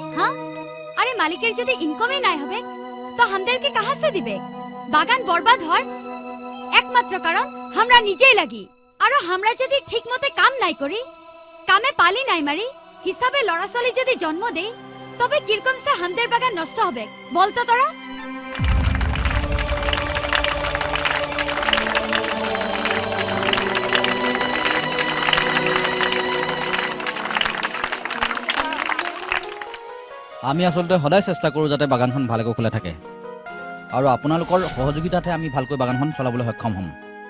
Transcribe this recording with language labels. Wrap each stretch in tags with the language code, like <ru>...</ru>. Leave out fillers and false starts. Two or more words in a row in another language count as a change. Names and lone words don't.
<bn>হ্যাঁ আরে মালিকের যদি ইনকামই নাই হবে তো আমাদেরকে কাহাসে দিবে? বাগান বরবাদ হওয়ার একমাত্র কারণ আমরা নিজেই লাগি। আর আমরা যদি ঠিক মতো কাম নাই করি, কামে পালি নাই মারি, হিসাবে লড়াচলি যদি জন্ম দেই তবে কিরকম সে আমাদের বাগান নষ্ট হবে বলতো তোরা?</bn> <as>আমি আসলতে সদায় চেষ্টা কৰো যাতে বাগানখন ভালকৈ খোলা থাকে আৰু আপোনালোকৰ সহযোগিতাতে আমি ভালকৈ বাগানখন চলাবলৈ সক্ষম হ'ম।</as>